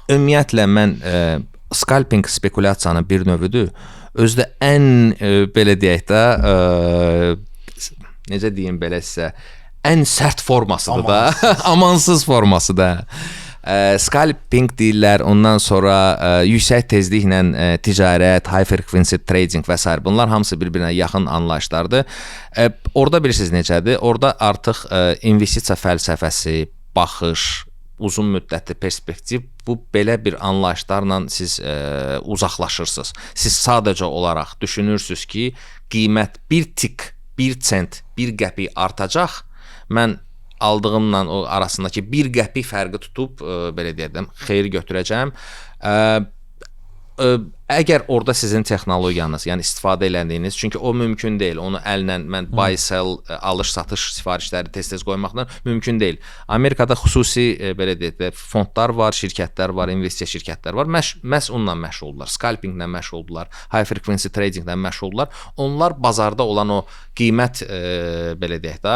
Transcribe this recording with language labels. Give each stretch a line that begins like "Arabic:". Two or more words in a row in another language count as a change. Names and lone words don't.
Azerbaijani: Ümumiyyətlə mən scalping spekulyasiyanın bir növüdür. Özdə ən belə deyək də necə deyim belə sizə, ən sərt formasıdır da, amansız forması da. Scalping deyirlər, ondan sonra yüksək tezliklə ticarət,
English: high frequency trading
Azerbaijani: və s. Bunlar hamısı bir-birinə yaxın anlayışlardır. Orada bilirsiniz necədir? Orada artıq investisiya fəlsəfəsi, baxış, uzun müddətli perspektiv, bu belə bir anlayışlarla siz uzaqlaşırsınız. Siz sadəcə olaraq düşünürsünüz ki, qiymət bir tik, bir sent, bir qəpik artacaq. Mən aldığımla o arasındakı bir qəpik fərqi tutub belə deyəcəm, xeyir götürəcəm. Əgər orada sizin texnologiyanız, yəni istifadə elədiyiniz, çünki o mümkün deyil. Onu əllə mən
English: buy sell,
Azerbaijani: alış-satış sifarişləri tez-tez qoymaqla mümkün deyil. Amerikada xüsusi belə deyək, fondlar var, şirkətlər var, investisiya şirkətlər var. Məhz onunla məşğuldurlar, scalpinglə məşğuldurlar,
English: high frequency tradinglə
Azerbaijani: məşğuldurlar. Onlar bazarda olan o qiymət belə deyək də,